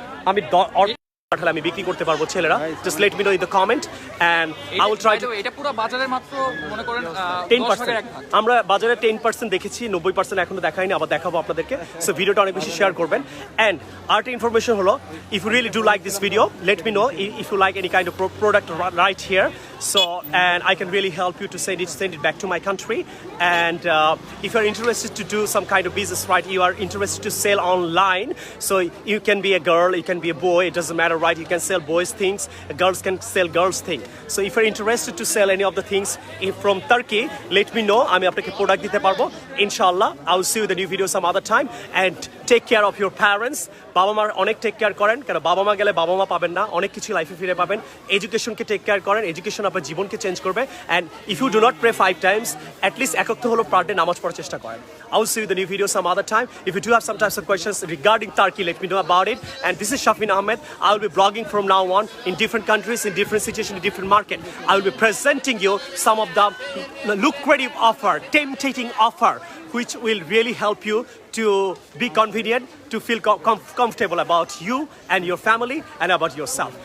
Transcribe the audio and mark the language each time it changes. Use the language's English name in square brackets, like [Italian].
[Bangla] আমি পাঠালে আমি বিক্রি করতে পারবো ছেলেরা। [English] Just let me know in the comment and I will try to. [Bangla] এটা পুরো বাজারের মাত্র মনে করেন 10%। 10% আমরা বাজারে 10% দেখেছি, 90% এখনো দেখাইনি, আবার দেখাবো আপনাদেরকে। সো ভিডিওটা অনেক বেশি শেয়ার করবেন। এন্ড আরেকটা ইনফরমেশন হলো, [English] If you really do like this video, let me know if you like any kind of product right here. So, and I can really help you to send it back to my country. And if you're interested to do some kind of business, right, you are interested to sell online. So you can be a girl, you can be a boy, it doesn't matter, right? You can sell boys things, girls can sell girls things. So if you're interested to sell any of the things from Turkey, let me know. [Bangla] আমি আপনাকে product দিতে পারবো ইনশাআল্লাহ। [English] I will see you in the new video some other time. And take care of your parents. [Bangla] বাবা মার অনেক take care করেন, কারণ বাবা মা গেলে বাবা মা পাবেন না, অনেক কিছু লাইফে ফিরে পাবেন। এডুকেশনকে টেক কেয়ার করেন, এডুকেশন আপনার জীবনকে চেঞ্জ করবে। [English] and if you do not pray 5 times, [Bangla] at least একক তো হলো পার ডে নামাজ পড়ার চেষ্টা করেন। [English] I will see you in the new video some other time. If you do have some types of questions regarding Turkey, let me know about it. And this is Shafin Ahmed. I will be blogging from now on in different countries, in different situations, in different market. I will be presenting you some of the lucrative offer, tempting offer, which will really help you to be convenient, to feel comfortable about you and your family and about yourself.